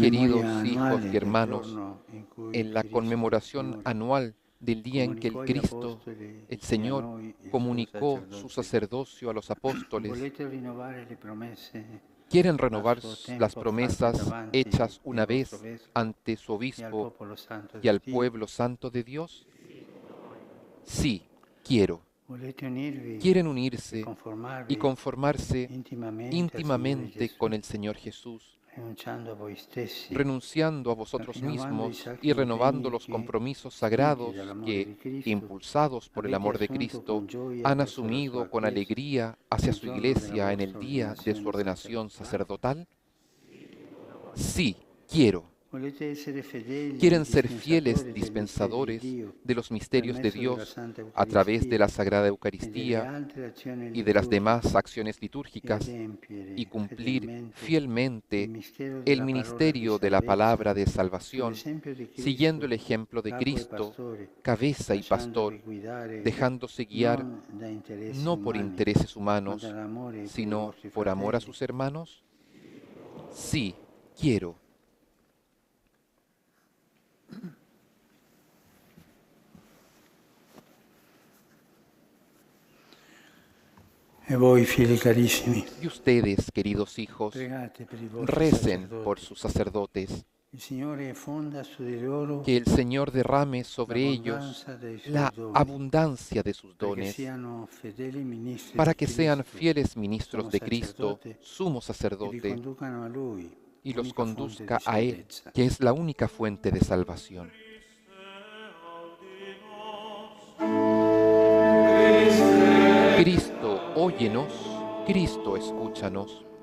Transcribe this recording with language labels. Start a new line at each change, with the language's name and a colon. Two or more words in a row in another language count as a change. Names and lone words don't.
Spanish: Queridos
Italian: memoria
Spanish: hijos
Italian: annuale
Spanish: y
Italian: del
Spanish: hermanos,
Italian: giorno in cui
Spanish: en la
Italian: Cristo
Spanish: conmemoración
Italian: Signore
Spanish: anual del día en que el
Italian: comunicò agli
Spanish: Cristo,
Italian: apostoli
Spanish: el
Italian: e a
Spanish: Señor,
Italian: noi il suo
Spanish: comunicó su
Italian: sacerdote,
Spanish: sacerdocio a los apóstoles,
Italian: volete rinnovare le promesse
Spanish: quieren
Italian: a
Spanish: renovar
Italian: suo
Spanish: las
Italian: tempo fatte
Spanish: promesas
Italian: davanti
Spanish: hechas
Italian: il
Spanish: una
Italian: vostro
Spanish: vez
Italian: vescovo
Spanish: ante su
Italian: e al
Spanish: obispo
Italian: popolo santo
Spanish: y
Italian: di
Spanish: al
Italian: Dio?
Spanish: pueblo santo de Dios. Sí, quiero.
Italian: Volete unirvi
Spanish: Quieren
Italian: e
Spanish: unirse y
Italian: conformarvi
Spanish: conformarse
Italian: intimamente al Signore
Spanish: íntimamente
Italian: Gesù,
Spanish: con el Señor Jesús,
Italian: rinunciando a voi stessi,
Spanish: renunciando a vosotros
Italian: rinnovando i
Spanish: mismos
Italian: sacri
Spanish: y renovando
Italian: impegni
Spanish: los
Italian: che,
Spanish: compromisos
Italian: spinti
Spanish: sagrados
Italian: dall'amore
Spanish: que,
Italian: di Cristo,
Spanish: impulsados por el
Italian: avete
Spanish: amor de
Italian: assunto
Spanish: Cristo,
Italian: con gioia
Spanish: han
Italian: verso la
Spanish: asumido
Italian: sua
Spanish: con
Italian: Chiesa
Spanish: alegría hacia
Italian: nel
Spanish: su
Italian: giorno della
Spanish: iglesia en el
Italian: vostra
Spanish: día de su
Italian: ordinazione
Spanish: ordenación
Italian: sacerdotale.
Spanish: sacerdotal? Sí, quiero.
Italian: Volete essere fedeli
Spanish: Quieren ser fieles
Italian: dispensatori dei misteri di
Spanish: dispensadores
Italian: Dio
Spanish: de los
Italian: per
Spanish: misterios de
Italian: mezzo della
Spanish: Dios
Italian: Santa
Spanish: a través de la
Italian: Eucaristia
Spanish: Sagrada
Italian: e delle
Spanish: Eucaristía
Italian: altre azioni
Spanish: y de las demás
Italian: liturgiche
Spanish: acciones
Italian: e
Spanish: litúrgicas y
Italian: adempiere
Spanish: cumplir
Italian: fedelmente il
Spanish: fielmente
Italian: mistero
Spanish: el
Italian: della parola di
Spanish: ministerio de la
Italian: salvezza
Spanish: palabra de salvación,
Italian: sull'esempio di
Spanish: siguiendo el
Italian: Cristo,
Spanish: ejemplo de
Italian: capo e
Spanish: Cristo,
Italian: pastore,
Spanish: cabeza y
Italian: lasciandovi
Spanish: pastor,
Italian: guidare
Spanish: dejándose guiar
Italian: non da interessi
Spanish: no por
Italian: umani,
Spanish: intereses
Italian: ma
Spanish: humanos,
Italian: dall'amore per i
Spanish: sino
Italian: vostri
Spanish: por amor a
Italian: fratelli.
Spanish: sus hermanos? Sí, quiero.
Italian: E voi, figli carissimi,
Spanish: Y ustedes, queridos hijos,
Italian: pregate per i vostri
Spanish: recen por
Italian: sacerdoti.
Spanish: sus sacerdotes,
Italian: Il Signore fonda su di loro
Spanish: que el Señor derrame sobre ellos
Italian: l'abbondanza dei suoi
Spanish: la
Italian: doni,
Spanish: abundancia de sus
Italian: perché
Spanish: dones,
Italian: siano fedeli ministri
Spanish: para
Italian: di
Spanish: que sean
Italian: Cristo,
Spanish: fieles ministros
Italian: sumo
Spanish: de Cristo,
Italian: sacerdote,
Spanish: sumo
Italian: e vi
Spanish: sacerdote,
Italian: conducano a Lui,
Spanish: y los
Italian: unica fonte di
Spanish: conduzca a Él,
Italian: salvezza.
Spanish: que es la única fuente de salvación. Cristo, óyenos, Cristo, escúchanos.